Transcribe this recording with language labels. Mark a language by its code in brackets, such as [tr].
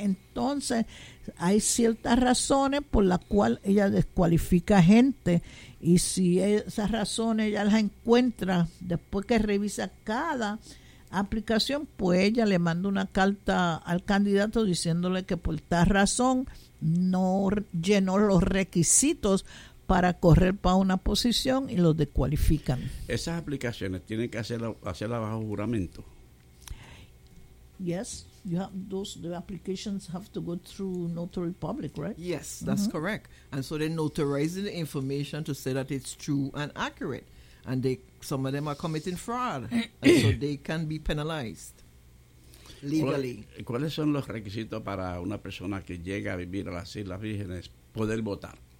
[es] Entonces hay ciertas razones por las cuales ella descualifica gente, y si esas razones ella las encuentra después que revisa cada aplicación, pues ella le manda una carta al candidato diciéndole que por tal razón no llenó los requisitos para correr para una posición y los descualifican. ¿Esas aplicaciones tienen que hacerla bajo juramento? [en] Yes, you have those, the applications have to go through notary public, right? Yes, that's mm-hmm. correct. And so they notarize the information to say that it's true and accurate. And they, some of them are committing fraud, and so they can be penalized legally. [es] ¿Cuáles son los requisitos para una persona que llega a vivir a las Islas Vírgenes poder votar?